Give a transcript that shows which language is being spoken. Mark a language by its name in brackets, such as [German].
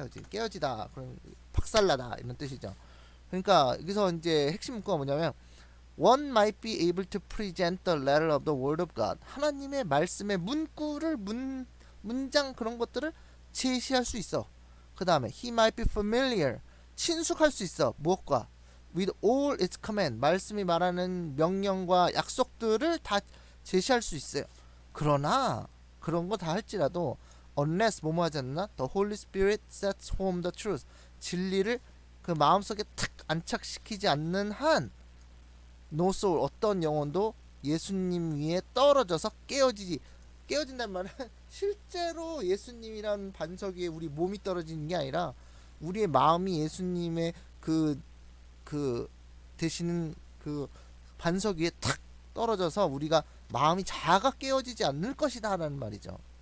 [Korean] 깨어지다. 그럼 박살나다 이런 뜻이죠. 그러니까 여기서 이제 핵심 문구가 뭐냐면 [English] one might be able to present the letter of the word of God. [Korean] 하나님의 말씀의 문구를 문장 그런 것들을 제시할 수 있어. 그 다음에 [English] he might be familiar. [Korean] 친숙할 수 있어. 무엇과? [English] with all its command. [Korean] 말씀이 말하는 명령과 약속들을 다 제시할 수 있어요. 그러나 그런 거 다 할지라도 unless 뭐뭐 하지 않나? [English] the Holy Spirit sets home the truth. [Korean] 진리를 그 마음속에 탁 안착시키지 않는 한 [English] no soul [Korean] 어떤 영혼도 예수님 위에 떨어져서 깨어진단 말은 실제로 예수님이란 반석 위에 우리 몸이 떨어지는 게 아니라 우리의 마음이 예수님의 그 되시는 그 반석 위에 탁 떨어져서 우리가 마음이 자가 깨어지지 않을 것이다 라는 말이죠.